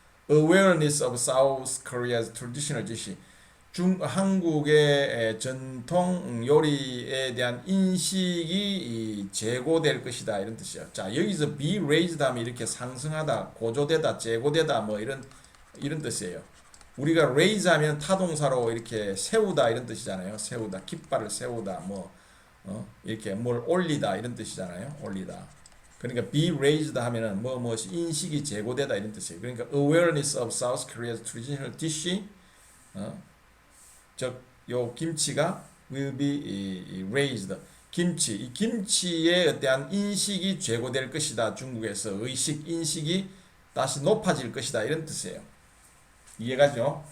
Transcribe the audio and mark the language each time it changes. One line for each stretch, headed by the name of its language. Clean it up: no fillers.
English: Awareness of South Korea's traditional dish.
Korean: 한국의 전통 요리에 대한 인식이 제고될 것이다 이런 뜻이에요. 자, 여기서 be raised 하면 이렇게 상승하다, 고조되다, 제고되다 뭐 이런 뜻이에요. 우리가 raise 하면 타동사로 이렇게 세우다 이런 뜻이잖아요. 세우다, 깃발을 세우다, 이렇게 뭘 올리다 이런 뜻이잖아요. 올리다. 그러니까 be raised 하면은 무엇이 인식이 제고되다 이런 뜻이에요. 그러니까
English: awareness of South Korea's traditional dish,
Korean: 즉 요 김치가
English: will be raised.
Korean: 이 김치에 대한 인식이 제고될 것이다. 중국에서 인식이 다시 높아질 것이다 이런 뜻이에요. 이해가죠?